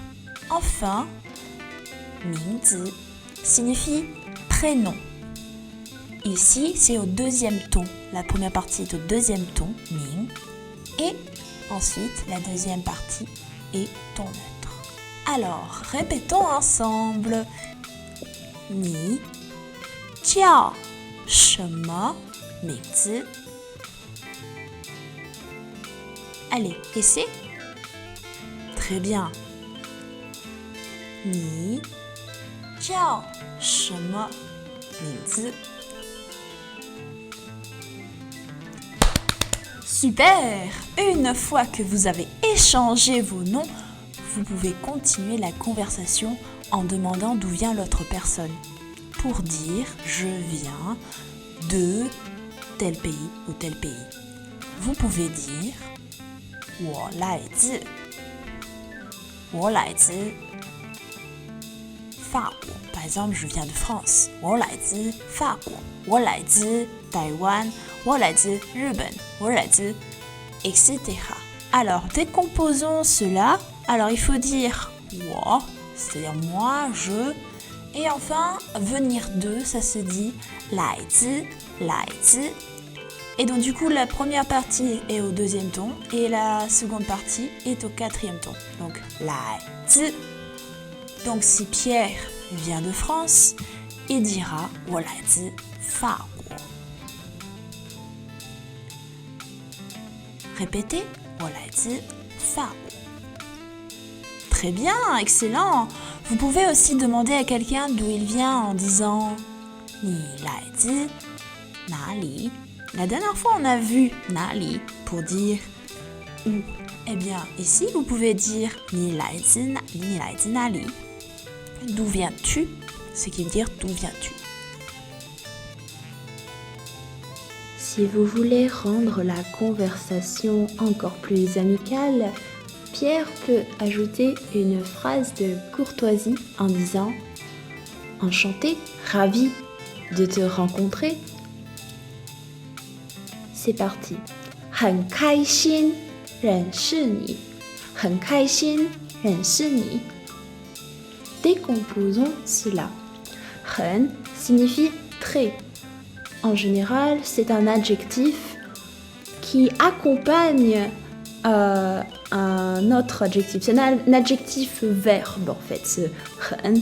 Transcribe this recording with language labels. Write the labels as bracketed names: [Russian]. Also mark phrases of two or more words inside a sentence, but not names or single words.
[French] Enfin, 名字 signifie prénom. Ici, c'est au deuxième ton. La première partie est au deuxième ton, ming, et ensuite la deuxième partie est ton neutre. Alors, répétons ensemble. [Chinese] 你叫什么名字? [French] Allez, essaie. Très bien. [Chinese] 你叫什么名字? [French] Super! Une fois que vous avez échangé vos noms, vous pouvez continuer la conversation en demandant d'où vient l'autre personne. Pour dire « je viens de tel pays ou tel pays ». Vous pouvez dire « [Chinese] 我来自法国». [French] Par exemple, je viens de France. [Chinese] «我来自法国». «我来自台湾». « 我来自日本» « 我来自 etc. [French] Alors, décomposons cela. Alors, il faut dire «我», c'est-à-dire moi, je. Et enfin, venir de, ça se dit « 来自». Et donc, du coup, la première partie est au deuxième ton et la seconde partie est au quatrième ton. Donc, « 来自». Donc, si Pierre vient de France, il dira « [Chinese] 我来自法国». Répétez, 我来自法国. [French] Très bien, excellent. Vous pouvez aussi demander à quelqu'un d'où il vient en disant [Chinese] 你来自哪里? [French] La dernière fois, on a vu nali pour dire où. Eh bien, ici, vous pouvez dire [Chinese] 你来自哪里. [French] D'où viens-tu? Ce qui veut dire d'où viens-tu. Si vous voulez rendre la conversation encore plus amicale, Pierre peut ajouter une phrase de courtoisie en disant « Enchanté, ravi de te rencontrer ». C'est parti. [Chinese] 很开心认识你，很开心认识你。 [French] Décomposons cela. 很 signifie très. En général, c'est un adjectif qui accompagne un autre adjectif. C'est un adjectif verbe en fait, ce 很.